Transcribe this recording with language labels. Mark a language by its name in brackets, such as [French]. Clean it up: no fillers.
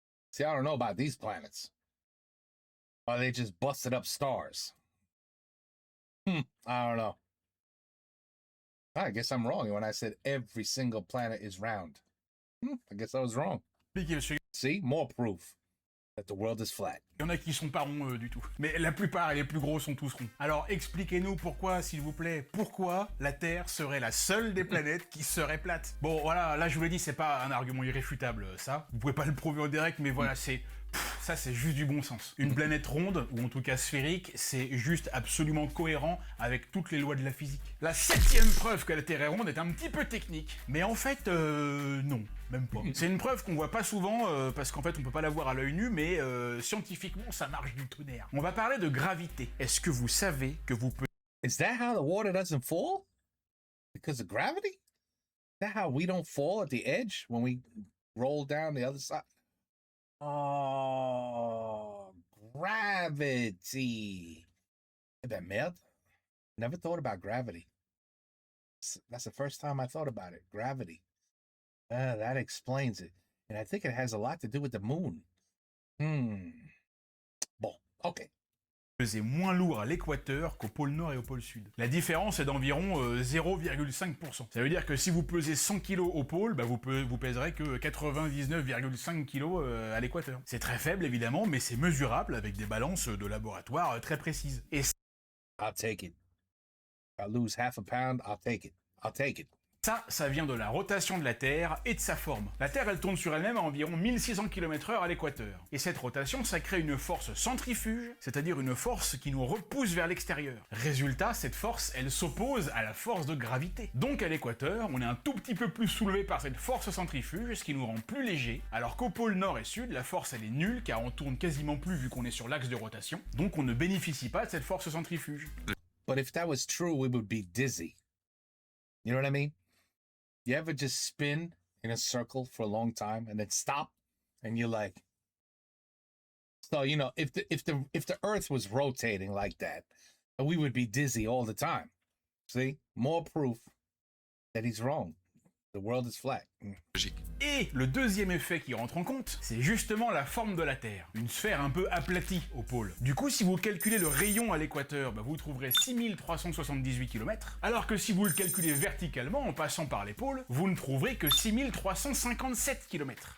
[English] See, I don't know about these planets. Are they just busted up stars? I don't know. I guess I'm wrong when I said every single planet is round. I guess I was wrong. See, more proof that the world is flat. [French] Il y en a qui sont pas ronds du tout. Mais la plupart et les plus gros sont tous ronds. Alors expliquez-nous pourquoi, s'il vous plaît, pourquoi la Terre serait la seule des planètes qui serait plate. Bon voilà, là je vous l'ai dit, c'est pas un argument irréfutable ça. Vous pouvez pas le prouver en direct, mais voilà, ça c'est juste du bon sens. Une planète ronde, ou en tout cas sphérique, c'est juste absolument cohérent avec toutes les lois de la physique. La 7e preuve que la Terre est ronde est un petit peu technique. Mais en fait, non. Même pas. C'est une preuve qu'on voit pas souvent, parce qu'en fait on peut pas la voir à l'œil nu, mais scientifiquement ça marche du tonnerre. On va parler de gravité. Est-ce que vous savez que vous pouvez... [English] Is that how the water doesn't fall? Because of gravity? Is that how we don't fall at the edge when we roll down the other side? Oh, gravity. [French] Eh ben merde. [English] Never thought about gravity. That's the first time I thought about it. Gravity. That explains it. And I think it has a lot to do with the moon. [French] Bon, ok. Peser moins lourd à l'équateur qu'au pôle nord et au pôle sud. La différence est d'environ 0,5%. Ça veut dire que si vous pesez 100 kg au pôle, bah vous pèserez que 99,5 kg à l'équateur. C'est très faible évidemment, mais c'est mesurable avec des balances de laboratoire très précises. Et [English] I'll take it. If I lose half a pound, I'll take it. I'll take it. [French] Ça vient de la rotation de la Terre et de sa forme. La Terre, elle tourne sur elle-même à environ 1600 km/h à l'équateur. Et cette rotation, ça crée une force centrifuge, c'est-à-dire une force qui nous repousse vers l'extérieur. Résultat, cette force, elle s'oppose à la force de gravité. Donc à l'équateur, on est un tout petit peu plus soulevé par cette force centrifuge, ce qui nous rend plus léger, alors qu'au pôle nord et sud, la force, elle est nulle, car on tourne quasiment plus vu qu'on est sur l'axe de rotation. Donc on ne bénéficie pas de cette force centrifuge. [English] But if that was true, we would be dizzy. You know what I mean? You ever just spin in a circle for a long time and then stop and you're like, so, you know, if the earth was rotating like that, we would be dizzy all the time. See? More proof that he's wrong. The world is flat. [French] Et le deuxième effet qui rentre en compte, c'est justement la forme de la Terre. Une sphère un peu aplatie au pôle. Du coup, si vous calculez le rayon à l'équateur, bah vous trouverez 6378 km, alors que si vous le calculez verticalement en passant par les pôles, vous ne trouverez que 6357 km.